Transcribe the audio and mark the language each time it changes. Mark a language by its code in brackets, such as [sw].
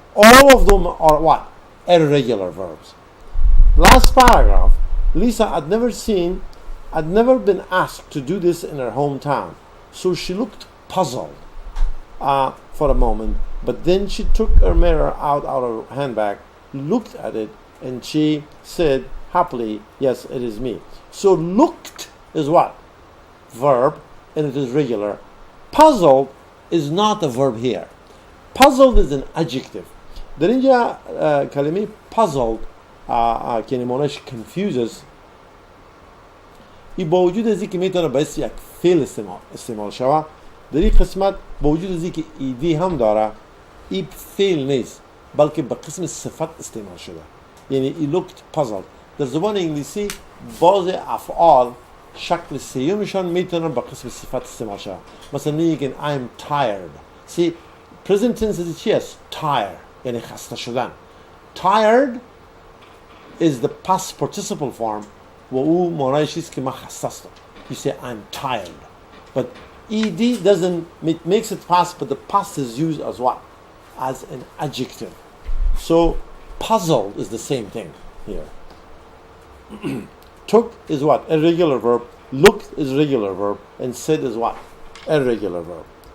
[en] All of them are what? Irregular verbs. Last paragraph, Lisa had never been asked to do this in her hometown, so she looked puzzled for a moment, but then she took her mirror out of her handbag, looked at it, and she said happily, "Yes, it is me." So looked is what? Verb, and it is regular. Puzzled is not a verb here. Puzzled is an adjective. [fa] در اینجا کلمه puzzled که نمونش confuses، این با وجود از اینکه میتونه باعث یک فعل استعمال شود، در این قسمت با وجود از اینکه ایدی هم داره، این فعل نیست بلکه به قسم صفت استعمال شده. یعنی [en] he looked puzzled. [fa] در زبان انگلیسی بعض افعال شکل سیومشان میتونه به قسم صفت استعمال شود. مثلا میگن [en] I'm tired. See, present tense [fa] چی است؟ tired، یعنی خسته شدن. [en] Tired is the past participle form [fa] و او معنیش است که من خسته هستم. [en] You say I'm tired. But ed doesn't, it makes it past, but the past is used as what? As an adjective. So puzzled is the same thing here. Took is what? Irregular verb. Looked is regular verb. And said is what? Irregular verb.